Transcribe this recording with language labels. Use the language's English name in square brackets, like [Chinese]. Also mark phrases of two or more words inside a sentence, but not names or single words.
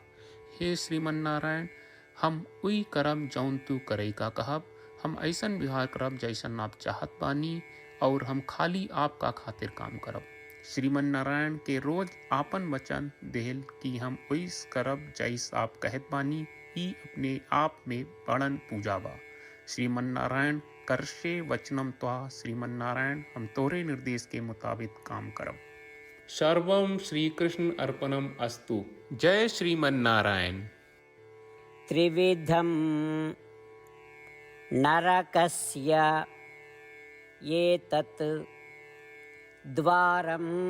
[Bhojpuri] हे श्रीमन नारायण, हम उई करब जौन तू करे का कहब। हम ऐसन व्यवहार करब जैसन आप चाहत बानी और हम खाली आपका खातिर काम करब। श्रीमन नारायण के रोज आपन वचन देहल कि हम उइस करब जैस आप कहत बानी, ई अपने आप में बड़न पूजा बा। [Sanskrit] श्रीमन नारायण, करशे वचनम त्वा। [Bhojpuri] श्रीमन नारायण, हम तोरे निर्देश के मुताबिक काम करब। [Sanskrit] सर्वम श्री कृष्ण अर्पणम अस्तु। [Bhojpuri] जय श्रीमन नारायण। [Sanskrit] त्रिविधं नरकस्य एतत् द्वारं